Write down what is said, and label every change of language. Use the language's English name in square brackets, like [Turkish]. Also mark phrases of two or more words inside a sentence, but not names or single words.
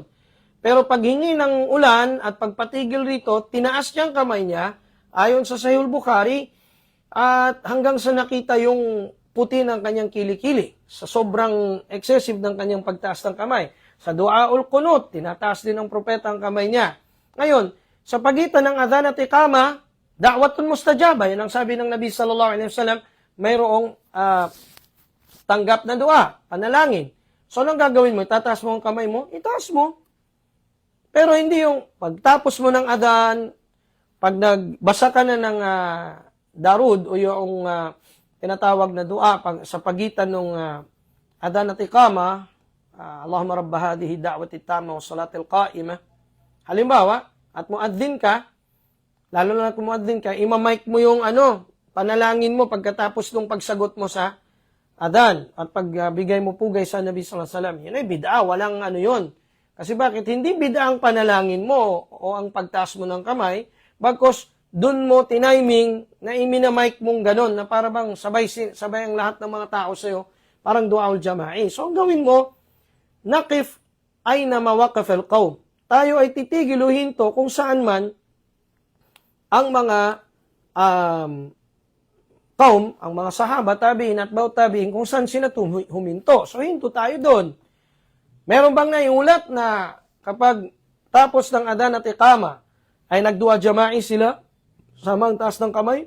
[Filipino] Pero paghingi ng ulan at pagpatigil rito, tinaas niya ang kamay niya ayon sa Sahih Bukhari at hanggang sa nakita yung puti ng kanyang kilikili sa sobrang excessive ng kanyang pagtaas ng kamay. Sa [Arabic] دعاء القنوت, [Filipino] tinataas din ng propeta ang kamay niya. Ngayon, sa pagitan ng adhan at iqama, [Arabic] دعوة مستجابة, [Filipino] yan ang sabi ng Nabi [Arabic] صلى الله عليه وسلم, [Filipino] mayroong tanggap na dua, panalangin. So, anong gagawin mo? Itataas mo ang kamay mo? Itaas mo. Pero hindi yung pagtapos mo ng adhan, pag nagbasa ka na ng darud o yung tinatawag na dua sa pagitan ng adhan at iqama, [Arabic] اللهم رب هذه الدعوة التامة والصلاة القائمة. [Filipino] Halimbawa, at muadzin ka, lalo na kung muadzin ka, imamic mo yung panalangin mo pagkatapos ng pagsagot mo sa adhan at pagbigay mo pugay sa Nabi [Arabic] صلى الله عليه وسلم. [Filipino] Yan ay bid'a, walang yun. Kasi bakit? Hindi bid'a ang panalangin mo o ang pagtaas mo ng kamay, bagkos dun mo tiniming na iminamic mong ganon na para bang sabay ang lahat ng mga tao sa'yo, parang [Arabic] الدعاء الجماعي. [Filipino] So, ang gawin mo, [Arabic] نقف حيث وقف القوم. [Filipino] Tayo ay titigil o hinto kung saan man ang mga kaum, ang mga sahaba, tabi'in at baut tabi'in, kung saan sila huminto. So, hinto tayo doon. Meron bang naiulat na kapag tapos ng adhan at iqama, ay nagdua jama'i sila sa mga taas ng kamay?